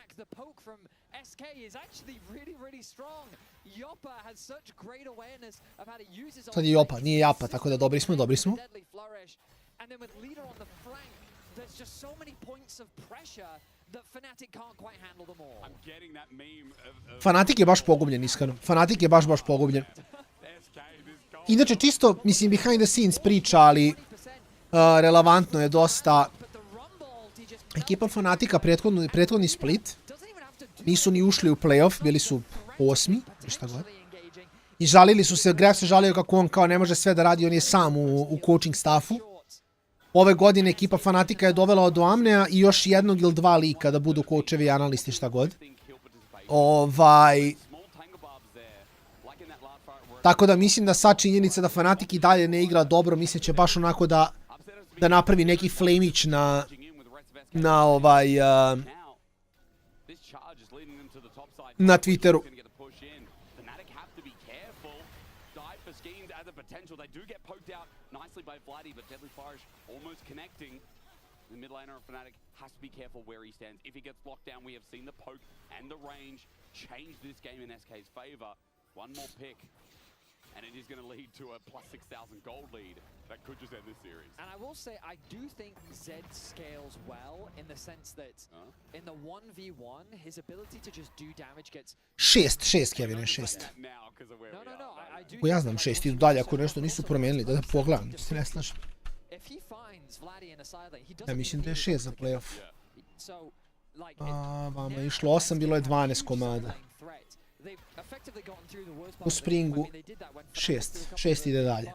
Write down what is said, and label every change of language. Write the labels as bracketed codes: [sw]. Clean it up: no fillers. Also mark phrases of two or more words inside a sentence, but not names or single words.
[bs] Sad je Jopa, nije Japa, tako da dobri smo, dobri smo. Fnatic je baš pogubljen, iskreno. Fnatic je baš pogubljen. Inače, čisto, mislim, [en] behind the scenes [bs] priča, ali relevantno je dosta. Ekipa Fnatica prethodni split nisu ni ušli u playoff, bili su 8. Šta god. I žalili su se, Graf se žalio kako on kao ne može sve da radi, on je sam u [en] coaching staffu. [bs] Ove godine ekipa Fnatica je dovela do Amnea i još jednog ili dva lika da budu coachevi i analisti, šta god. Tako da mislim da sad činjenica da Fnatic i dalje ne igra dobro, mislim će baš onako da napravi neki flamić na na Twitteru. [en] The mid laner of Fnatic has to be careful where he stands. If he gets locked down, we have seen the poke and the range change this game in SK's favor. One more pick, and it is going to lead to a plus 6,000 gold lead that could just end this series. And I will say, I do think Zed scales well in the sense that in the 1v1, his ability to just do damage gets... 6, Kevin, 6. No, [bs] ja znam 6, idu dalje ako nešto nisu promijenili, da pogledam, se ne slažem. Ja mislim da je 6 za playoff. Vama je išlo 8, bilo je 12 komada. U Springu 6 ide dalje.